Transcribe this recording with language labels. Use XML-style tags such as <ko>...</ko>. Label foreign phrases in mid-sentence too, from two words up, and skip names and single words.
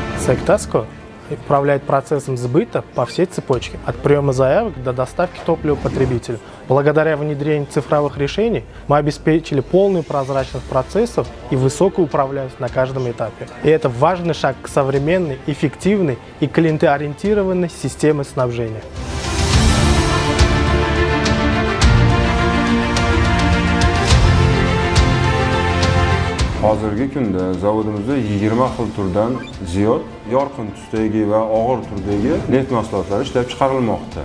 <ru>Секвтаско управляет процессом сбыта по всей цепочке, от приема заявок до доставки топлива потребителю. Благодаря внедрению цифровых решений мы обеспечили полную прозрачность процессов и высокую управляемость на каждом этапе. И это важный шаг к современной, эффективной и клиентоориентированной системе снабжения.</ru> <uz>Hozirgi kunda zavodimizda 20 xil turdan ziyod yorqin tusdagi va og'ir turdagi neft mahsulotlari ishlab chiqarilmoqda.</uz>